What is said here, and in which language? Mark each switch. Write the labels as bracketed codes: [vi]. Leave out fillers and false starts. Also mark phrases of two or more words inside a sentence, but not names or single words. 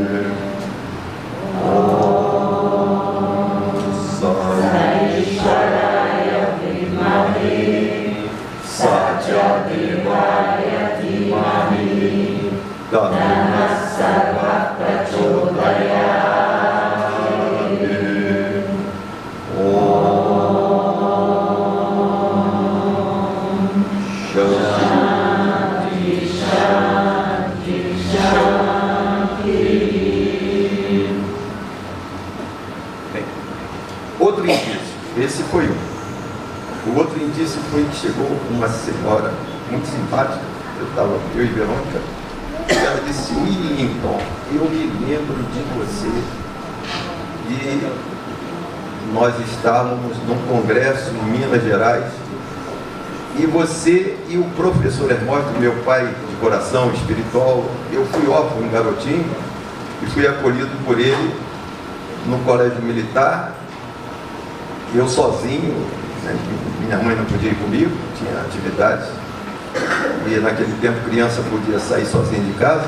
[sa] Om Saishwaraya Vimahi Satyadevaya Dhimahi Dhammasava Prachodayate. Om Shanti, Shanti, Shanti. [pt] Bem, outro indício, esse foi um. O outro indício foi que chegou uma senhora muito simpática, eu e Verônica, e ela disse: Willington, eu me lembro de você, e nós estávamos num congresso em Minas Gerais, e você e o professor Hermógenes, meu pai de coração espiritual, eu fui órfão, um garotinho, e fui acolhido por ele no colégio militar, eu sozinho, né, minha mãe não podia ir comigo, tinha atividades, e naquele tempo criança podia sair sozinha de casa.